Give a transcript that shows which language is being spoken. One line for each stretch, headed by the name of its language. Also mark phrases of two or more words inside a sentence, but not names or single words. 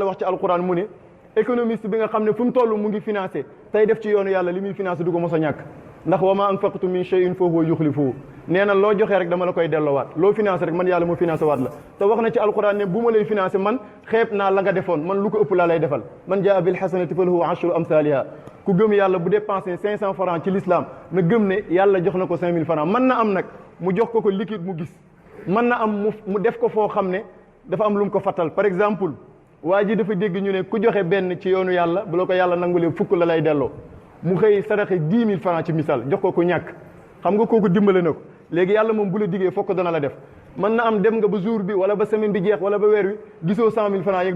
Wolof: wax ci alquran mu ne économiste bi nga xam ne fu mu toll mu ngi financé tey def ci yoonu yàlla li muy financé du ko mos a ñàkk ndax
Arabic: وما أنفقتم من شيء فهو يخلفه
Wolof: nee na loo joxee rek dama la koy delloowaat loo financé rek man yàlla moo financé waat la te wax na ci alquran ne bu ma lay financé man xeeb naa la nga defoon man lu ko ëpp laa lay defal
Arabic: من جاء بالحسنة فله عشر أمثالها
Wolof: ku gëm yàlla bu dépensé 500 francs ci l'islam na gëm ne yàlla jox na ko 5000 francs mën na am nag mu jox ko liquide mu gis mën na am mu def ko foo xam ne dafa am lu mu ko fattal
French: par exemple
Wolof: waa ji dafa dégg ñu ne ku joxe benn ci yoonu yàlla bu la ko yàlla nangulee fukk la lay delloo mu xëy saraxe 10 000 francs ci misaal jox ko ñàkk xam nga kooku dimbale na ko léegi yàlla moom bu la diggee fokk dana la def mën na am dem nga ba jour bi wala ba semaine bi jeex wala ba weer wi gisoo 100 000 francs yeeg